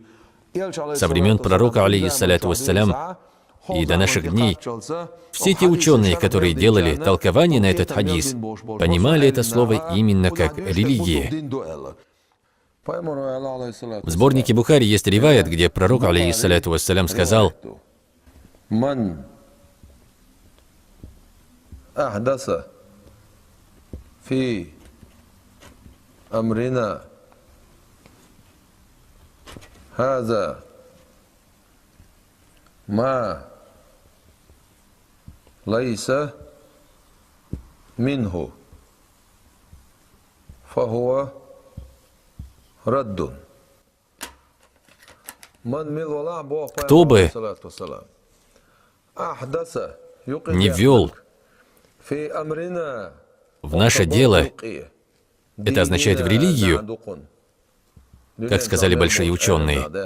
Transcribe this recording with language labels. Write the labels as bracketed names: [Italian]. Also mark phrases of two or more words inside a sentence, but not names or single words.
[Russian] Со времен пророка, [Arabic] عليه الصلاة والسلام, [Russian] и до наших дней все те ученые, которые делали толкование на этот хадис, понимали это слово именно как религия. В сборнике Бухари есть риваят, где пророк, [Arabic] عليه الصلاة والسلام, [Russian] сказал: [Arabic] أمرنا هذا ما ليس منه فهو رد. [Russian] Кто бы не ввел в наше дело, это означает в религию, как сказали большие ученые.